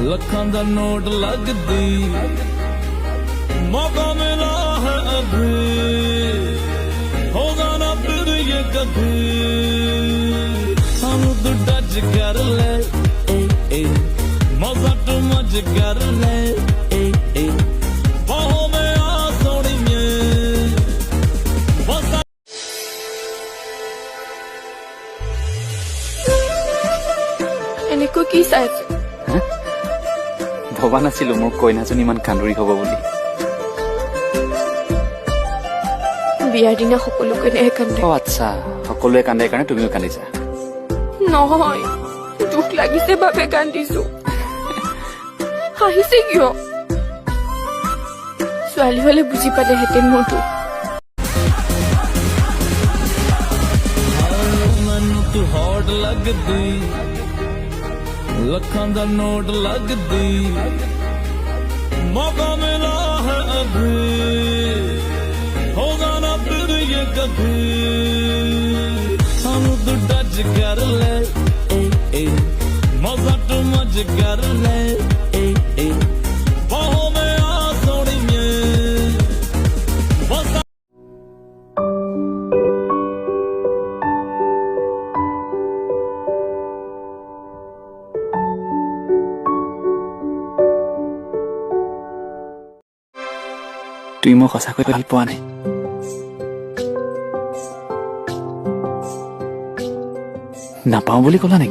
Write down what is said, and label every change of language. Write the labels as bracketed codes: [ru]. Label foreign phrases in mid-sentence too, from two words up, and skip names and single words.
[pa] ਲੱਖਾਂ ਦਾ ਨੋਟ ਲੱਗਦੀ [hi] मौका मिला है अभी होगा ना फिर [pa] ਇਹ ਕਭੀ ਸਾਨੂੰ ਤੂੰ ਟੱਚ ਕਰ ਲੈ ਏ ਮਜ਼ਾ ਤੂੰ ਮਜ ਕਰ ਲੈ ਏ [hi] बाहों में आ [pa] ਸੋਣੀਏ ਬਸ [as] এনেকৈ কি চাই আছো ভবা নাছিলো মোৰ কইনাজন ইমান কান্দুৰি হ'ব বুলি বিয়াৰ দিনা সকলো কইনাই কান্দে আচ্ছা সকলোৱে কান্দে কাৰণে তুমিও কান্দিছা নহয় দুখ লাগিছে বাবে কান্দিছো হাঁহিছে কিয় ছোৱালী হলে বুজি পালেহেঁতেন মোৰ দুখ [pa] ਮੈਨੂੰ ਤੂੰ ਹੌਟ ਲੱਗਦੀ ਲੱਖਾਂ ਦਾ ਨੋਟ ਲੱਗਦੀ [hi] मौका मिला है अभी होगा ना फिर [pa] ਇਹ ਕਭੀ ਸਾਨੂੰ ਤੂੰ ਟੱਚ ਕਰ ਲੈ ਏ ਮਜ਼ਾ ਤੂੰ ਮਜ ਕਰ ਲੈ ਏ [hi] बाहों में आ [pa] ਸੋਣੀਏ ਬਸ [as] তুমি মোক সঁচাকৈ ভাল পোৱা নাই নাপাওঁ বুলি ক'লা নেকি